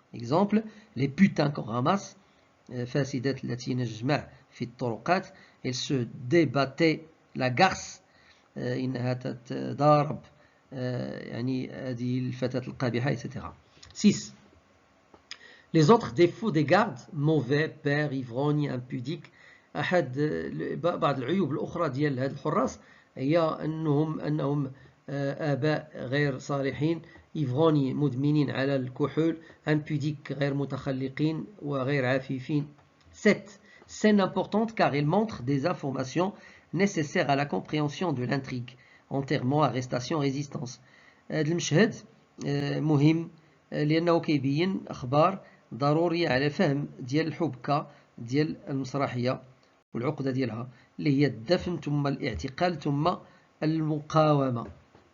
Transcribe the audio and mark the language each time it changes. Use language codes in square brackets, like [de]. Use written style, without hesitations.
[fr] Exemple, les putains qu'on ramasse, [ar] فاسدات التي نجمع في الطرقات. [fr] Elles se débattaient la garce, [ar] إنها تتضارب يعني هذه الفتاة القبيحة etc. 6. [fr] Les autres défauts des gardes, mauvais, père, ivrogne, impudique. [ar] بعض العيوب الأخرى ديال هاد الحراس هي أنهم آباء غير صالحين، إيفغوني مدمنين على الكحول، impudique غير متخلقين وغير عفيفين. [fr] 7. Scène importante car elle montre des informations nécessaires à la compréhension de l'intrigue. Enterrement, arrestation, résistance. [ar] هذا المشهد مهم لأنه كيبين أخبار ضرورية على فهم ديال الحبكة ديال المسرحية والعقدة ديالها اللي هي الدفن ثم الاعتقال ثم المقاومة.